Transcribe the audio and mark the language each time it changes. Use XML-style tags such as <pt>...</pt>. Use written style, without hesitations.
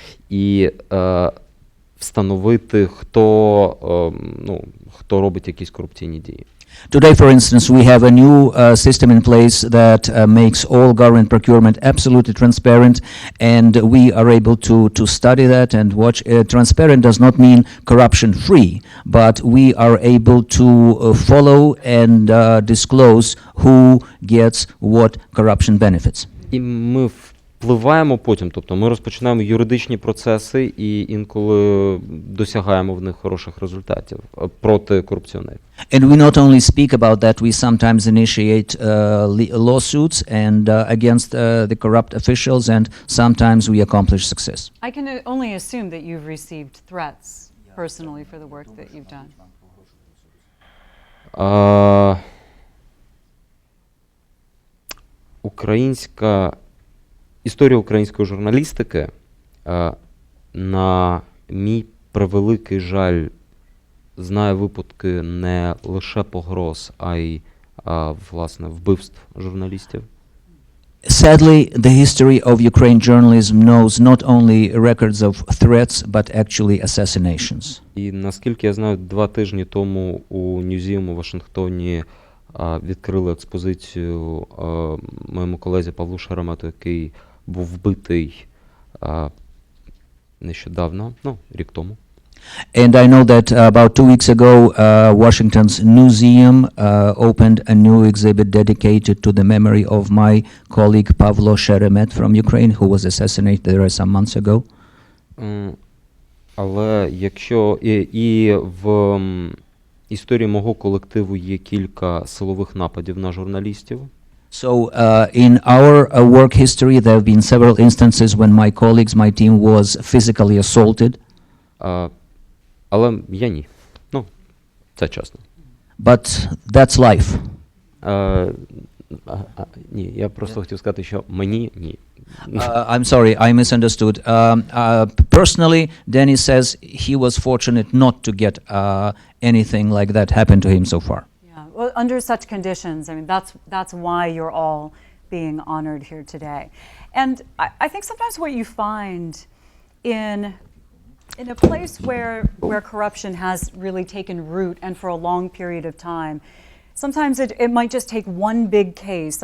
<uk>І встановити, хто робить якісь корупційні дії.</uk> <en>Today, for instance, we have a new system in place that makes all government procurement absolutely transparent, and we are able to study that and watch. Transparent does not mean corruption-free, but we are able to follow and disclose who gets what corruption benefits.</en> <uk>І ми впливаємо потім, тобто ми розпочинаємо юридичні процеси і інколи досягаємо в них хороших результатів проти корупціонерів.</uk> <en>And we not only speak about that, we sometimes initiate lawsuits and against the corrupt officials, and sometimes we accomplish success. I can only assume that you've received threats personally for the work that you've done.</en> <uk>Історія української журналістики, на мій превеликий жаль, знає випадки не лише погроз, а й, власне, вбивств журналістів.</uk> <en>Sadly, the history of Ukraine journalism knows not only records of threats, but actually assassinations.</en> <uk>І наскільки я знаю, 2 тижні тому у Ньюзіум у Вашингтоні відкрили експозицію моєму колезі Павлу Шеремету, який був вбитий нещодавно, рік тому.</uk> <en>And I know that about 2 weeks ago, Washington's Museum opened a new exhibit dedicated to the memory of my colleague Pavlo Sheremet from Ukraine, who was assassinated there some months ago.</en> <uk>Але якщо і в історії мого колективу є кілька силових нападів на журналістів.</uk> <en>So in our work history, there have been several instances when my colleagues, my team was physically assaulted.</en> <uk>Але я ні. Це чесно.</uk> <en>But that's life.</en> <uk>Ні, я просто хотів сказати, що мені ні.</uk> <en>I'm sorry, I misunderstood. Personally, Dennis says he was fortunate not to get anything like that happen to him so far. Yeah, well, under such conditions, I mean, that's why you're all being honored here today. And I think sometimes what you find in a place where corruption has really taken root and for a long period of time, sometimes it might just take one big case.</en>